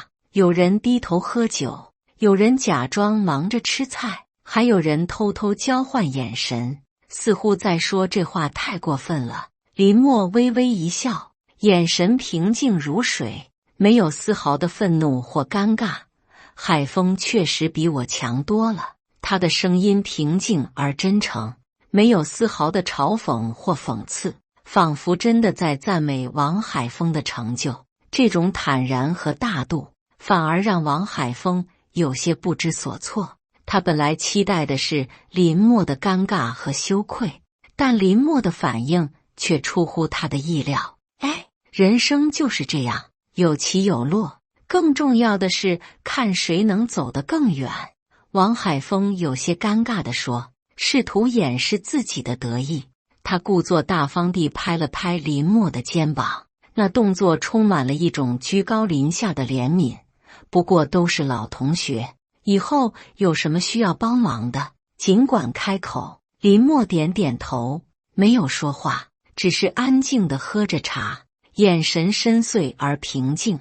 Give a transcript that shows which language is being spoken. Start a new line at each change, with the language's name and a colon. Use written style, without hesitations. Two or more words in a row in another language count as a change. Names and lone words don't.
Chinese: 有人低頭喝酒，有人假裝忙着吃菜，還有人偷偷交換眼神，似乎在說這話太過分了。林默微微一笑，眼神平靜如水，沒有絲毫的憤怒或尷尬。海峰確實比我強多了。他的聲音平靜而真誠，沒有絲毫的嘲諷或諷刺，仿佛真的在讚美王海峰的成就。這種坦然和大度，反而讓王海峰有些不知所措。他本來期待的是林默的尷尬和羞愧，但林默的反應卻出乎他的意料。人生就是這樣，有起有落，更重要的是看誰能走得更遠。王海峰有些尷尬地說，試圖掩飾自己的得意。他故作大方地拍了拍林默的肩膀，那動作充滿了一種居高臨下的憐憫。不過都是老同學，以後有什麼需要幫忙的，儘管開口。林默點點頭，沒有說話，只是安靜地喝着茶，眼神深邃而平靜。